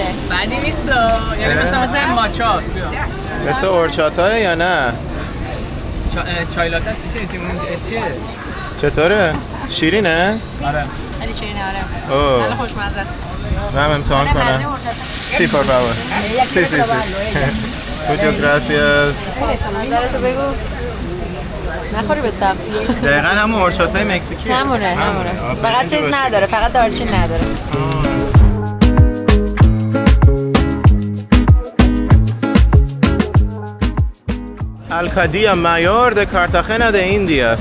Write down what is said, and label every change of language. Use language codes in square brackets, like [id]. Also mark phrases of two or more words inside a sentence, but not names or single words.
[fa] بدی نیست یعنی مثل ماچاست. مثل اورچاتاه یا نه؟ چای لاته چیه؟ چطوره؟ شیرینه؟ آره. خیلی شیرینه آره. اوه. خیلی خوشمزه است. من امتحان کنم. [es] Sí, por favor. Sí, sí, sí. Muchas gracias. [fa] نظرتو بگو. نخوری به سم. دقیقا همون اورچاتای مکزیکیه. همونه. فقط چیز نداره، فقط دارچین نداره. [es] Alcaldía Mayor de Cartagena de Indias.